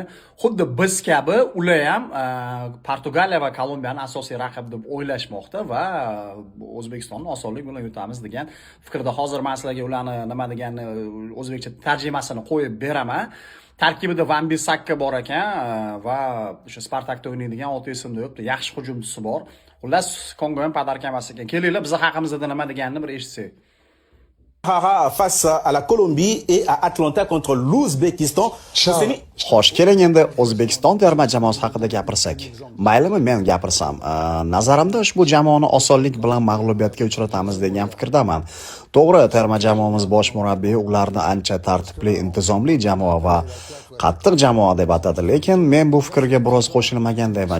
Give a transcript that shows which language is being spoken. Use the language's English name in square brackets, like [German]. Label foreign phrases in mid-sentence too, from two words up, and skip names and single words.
[Uzbek] Xuddi biz kabi ular ham Portugaliya va Kolumbiyani asosiy raqib deb o'ylashmoqda va O'zbekistonni osonlik bilan yutamiz degan fikrda. Hozir men sizlarga ularni nima deganini o'zbekcha tarjimasini qo'yib beraman. Tarkibida Van Bissaka bor ekan va o'sha Spartakda o'ynaydigan 6 ismda yo'qdi. Yaxshi hujumchisi bor. Xullas, Kongo ham padarka emas ekan. Kelinglar, biz haqimizda nima deganini bir eshitsak. [French] Face à la Colombie et à Atlanta contre l'Ouzbékistan. [Uzbek] Xo'sh, keling endi O'zbekiston terma jamoasi haqida gapirsak. Maylimi men gapirsam? Nazarimda ushbu jamoani osonlik bilan mag'lubiyatga uchratamiz degan fikrdaman. To'g'ri, terma jamoamiz bosh murabbiyi ularni ancha tartibli, intizomli jamoa va qattiq jamoa deb atadi, lekin men bu fikrga biroz qo'shilmagandayman.